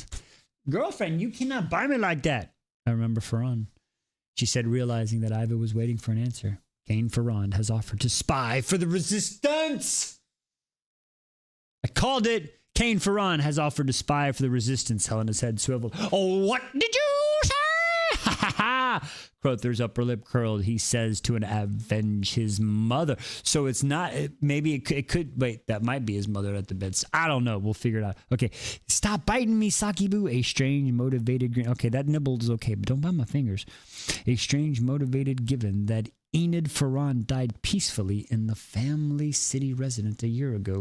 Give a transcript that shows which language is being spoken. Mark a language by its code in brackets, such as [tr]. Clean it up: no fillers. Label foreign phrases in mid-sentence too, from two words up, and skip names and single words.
[en] Girlfriend, you cannot buy me like that, I remember Ferran. She said, realizing that Iva was waiting for an answer. Cain Ferrand has offered to spy for the resistance. I called it. Cain Ferrand has offered to spy for the resistance. Helena's head swiveled. Oh, what did you say? Ha ha ha. Crowther's upper lip curled. He says to avenge his mother. So it's not, maybe it could, wait, that might be his mother at the beds. I don't know. We'll figure it out. Okay. Stop biting me, Sakibu. A strange, motivated grin. Okay, that nibble is okay, but don't bite my fingers. A strange, motivated given that Enid Ferran died peacefully in the family city residence a year ago.